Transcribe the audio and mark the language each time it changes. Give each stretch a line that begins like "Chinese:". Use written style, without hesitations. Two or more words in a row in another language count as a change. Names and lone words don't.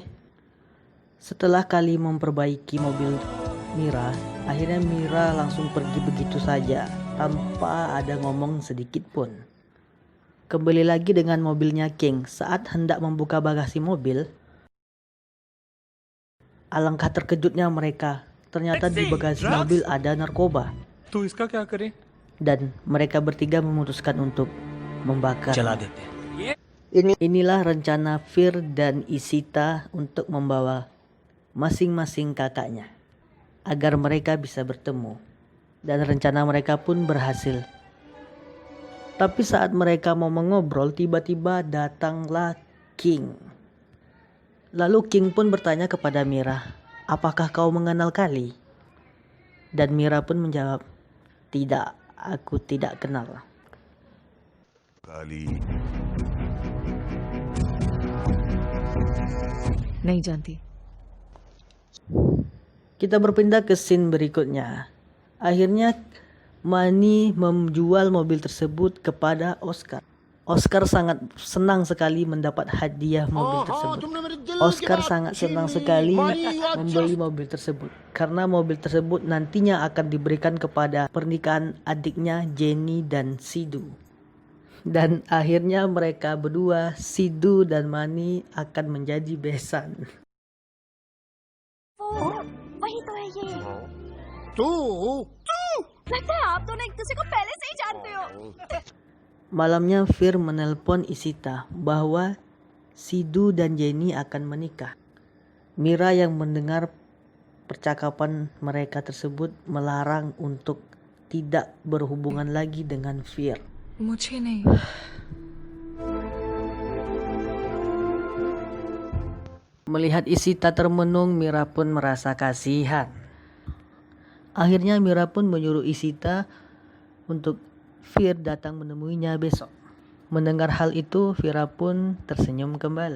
Indonesian: Setelah Kali memperbaiki mobil Mira, akhirnya Mira langsung pergi begitu saja tanpa ada ngomong sedikit pun. Kembali lagi dengan mobilnya King. Saat hendak membuka bagasi mobil, alangkah terkejutnya mereka. Ternyata di bagasi mobil ada narkoba.
Hindi: तो इसका क्या करें?
Indonesian: Dan mereka bertiga memutuskan untuk membakar. Inilah rencana Fir dan Ishita untuk membawa masing-masing kakaknya agar mereka bisa bertemu. Dan rencana mereka pun berhasil. Tapi saat mereka mau mengobrol, tiba-tiba datanglah King. Lalu King pun bertanya kepada Mira, "Apakah kau mengenal Kali?" Dan Mira pun menjawab, "Tidak, aku tidak kenal." Kali.
Hindi: नहीं जानती।
Indonesian: Kita berpindah ke scene berikutnya. Akhirnya Mani menjual mobil tersebut kepada Oscar. Oscar sangat senang sekali mendapat hadiah mobil tersebut. Oscar sangat senang sekali membeli mobil tersebut karena mobil tersebut nantinya akan diberikan kepada pernikahan adiknya Jenny dan Sidhu. Dan akhirnya mereka berdua, Sidhu dan Mani, akan menjadi besan.
Hindi: वही तो है ये। तू लगता है आप दोनों एक दूसरे को पहले से ही जानते हो।
Indonesian: Malamnya Fir menelpon Ishita bahwa Sidhu dan Jenny akan menikah. Mira yang mendengar percakapan mereka tersebut melarang untuk tidak berhubungan lagi dengan Fir.
Hindi: मुझे नहीं।
Indonesian: Melihat Ishita termenung, Mira pun merasa kasihan. Akhirnya Mira pun menyuruh Ishita untuk Fir datang menemuinya besok. Mendengar hal itu, Fira pun tersenyum kembali.